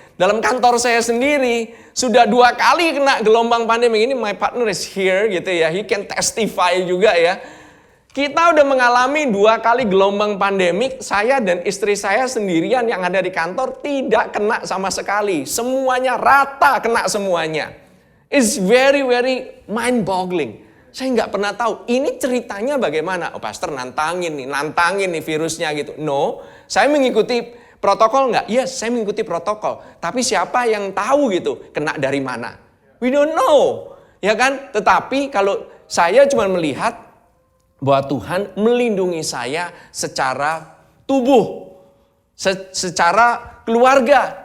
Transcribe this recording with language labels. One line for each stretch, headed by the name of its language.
Indonesian: Dalam kantor saya sendiri sudah 2 kali kena gelombang pandemi. Ini
English: my partner is here
Indonesian: gitu ya.
English: He can testify
Indonesian: juga ya. Kita udah mengalami 2 kali gelombang pandemik. Saya dan istri saya sendirian yang ada di kantor tidak kena sama sekali. Semuanya rata kena semuanya.
English: It's very very mind boggling.
Indonesian: Saya nggak pernah tahu ini ceritanya bagaimana. Oh, pastor nantangin nih virusnya gitu. No, saya mengikuti protokol nggak? Yes, saya mengikuti protokol. Tapi siapa yang tahu gitu kena dari mana?
English: We don't know,
Indonesian: ya kan? Tetapi kalau saya cuma melihat bahwa Tuhan melindungi saya secara tubuh, secara keluarga.